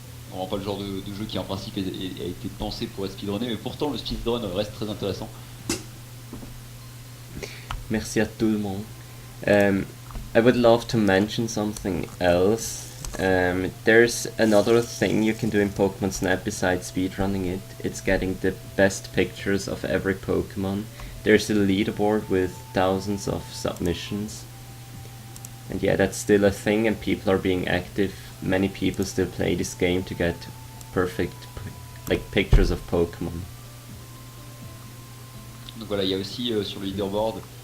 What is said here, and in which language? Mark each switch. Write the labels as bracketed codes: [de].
[fr] Vraiment pas le genre de jeu qui en principe a été pensé pour être speedrunné, mais pourtant le speedrun reste très intéressant. Merci à tout le monde. [en] I would love to mention something else. There's another thing you can do in Pokemon Snap besides speedrunning it. It's getting the best pictures of every Pokemon. There's a leaderboard with thousands of submissions. And yeah, that's still a thing and people are being active. Many people still play this game to get perfect pictures of Pokemon. [fr] Donc voilà, il y a aussi sur le leaderboard.